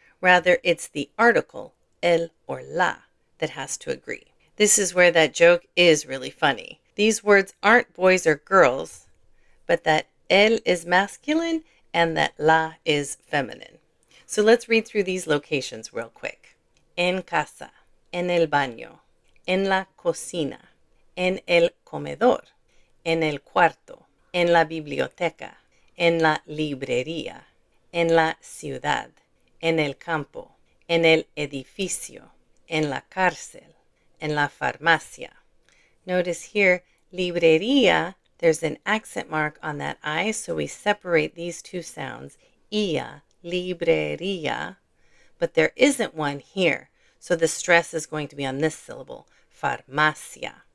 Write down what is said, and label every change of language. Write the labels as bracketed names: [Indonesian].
[English] Rather, it's the article, el or la, that has to agree. This is where that joke is really funny. These words aren't boys or girls, but that el is masculine and that la is feminine. So let's read through these locations real quick. [Spanish] En casa, en el baño, en la cocina, en el comedor, en el cuarto, en la biblioteca, en la librería, en la ciudad, en el campo, en el edificio, en la cárcel, en la farmacia. [English] Notice here, librería, there's an accent mark on that I, so we separate these two sounds, ia, librería, but there isn't one here, so the stress is going to be on this syllable, farmacia.